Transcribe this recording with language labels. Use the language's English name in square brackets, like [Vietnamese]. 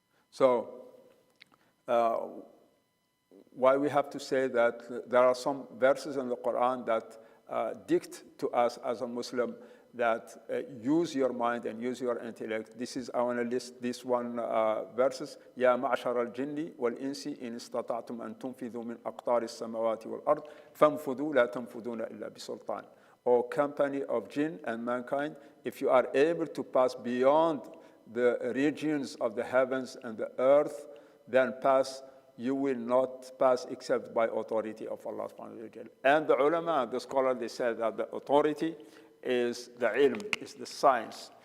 [English] So why we have to say that there are some verses in the Quran that dict to us as a Muslim that use your mind and use your intellect. This is, I want to list this one verses. [Arabic] يا معشر الجن والإنس إن استطعتم أن تنفذوا من أقطار السماوات والأرض فانفذوا لا تنفذون إلا بسلطان. [English] O company of jinn and mankind, if you are able to pass beyond the regions of the heavens and the earth, then pass. You will not pass except by authority of Allah subhanahu wa ta'ala. And the ulama, the scholar, they said that the authority is the ilm, is the science.